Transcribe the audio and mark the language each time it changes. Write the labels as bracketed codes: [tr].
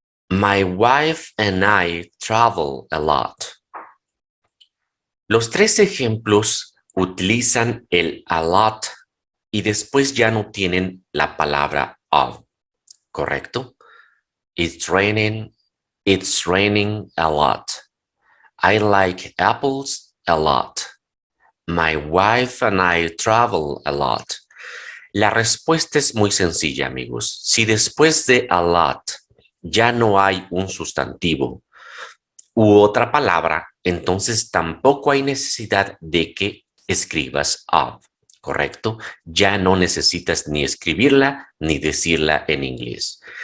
[en] My wife and I travel a lot. [es] Los tres ejemplos utilizan el a lot y después ya no tienen la palabra of, ¿correcto? [en] It's raining a lot. I like apples a lot. My wife and I travel a lot. [es] La respuesta es muy sencilla, amigos. Si después de a lot ya no hay un sustantivo u otra palabra, entonces tampoco hay necesidad de que escribas of, ¿correcto? Ya no necesitas ni escribirla ni decirla en inglés.